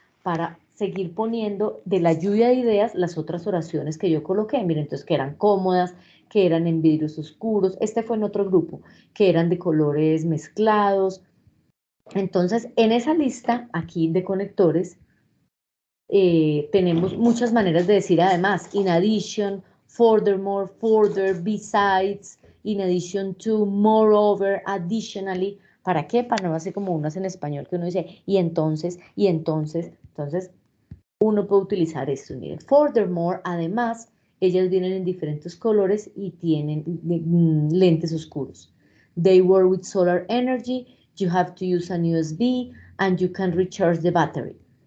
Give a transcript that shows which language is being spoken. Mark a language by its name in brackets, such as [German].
[Spanish] Para seguir poniendo de la lluvia de ideas las otras oraciones que yo coloqué. Miren, entonces que eran cómodas, que eran en vidrios oscuros. Este fue en otro grupo, que eran de colores mezclados. Entonces, en esa lista aquí de conectores, tenemos muchas maneras de decir además. [English] In addition, furthermore, further, besides, in addition to, moreover, additionally. [Spanish] ¿Para qué? Para no hacer como unas en español que uno dice y entonces, entonces uno puede utilizar esto. Miren, furthermore, además, ellas vienen en diferentes colores y tienen lentes oscuros. [English] They work with solar energy, you have to use an USB and you can recharge the battery.